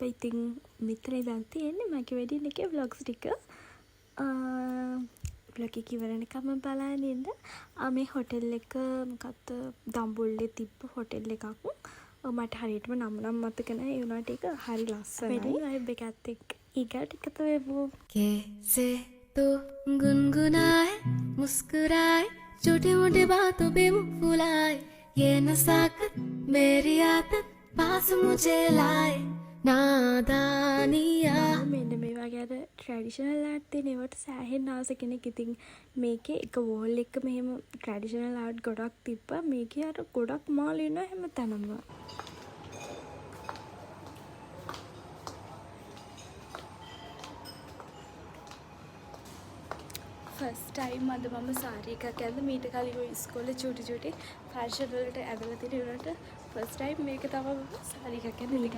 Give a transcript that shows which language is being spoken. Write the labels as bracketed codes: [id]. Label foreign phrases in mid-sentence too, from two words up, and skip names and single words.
[si] ඉතින් මෙතන ඉඳන් තියෙන්නේ මගේ වෙඩින් එකේ vlogs ටික. vlog එක ඉවර වෙනකම් බලන්න ඉන්න. මේ හොටෙල් එක මොකක්ද දම්බුල්ලේ තිබ්බ හොටෙල් එකක්. මට හරියටම නම් මතක නැහැ. ඒ වුණාට ඒක හරි ලස්සනයි. [en] wedding vibe [si] එකත් එක්ක ඊගාට එකතු වෙමු. [hi] कैसे तो गुनगुनाए मुस्कुराए छोटे मोटे बातों पे मुंह फुलाए ये नसाकत मेरी आदत पास मुझे लाए नादानिया [si] මෙන්න මේ වගේ අර [en] traditional art [si] තියෙන ඒවට සෑහෙන්න ආස කෙනෙක්. ඉතින් මේකේ එක වෝල් එක මෙහෙම [en] traditional art [si] ගොඩක් තිබ්බා. මේකේ අර ගොඩක් මාළු ඉන්නවා හැමතැනම. [en] first time [si] අද මම සාරි එකක් ඇඳ මීට කලින් ඔය ඉස්කෝලේ චූටි ෆැෂන් වලට ඇඳලා තියෙන උනට [en] first time [si] මේක තමයි සාරි එකක් ඇඳ.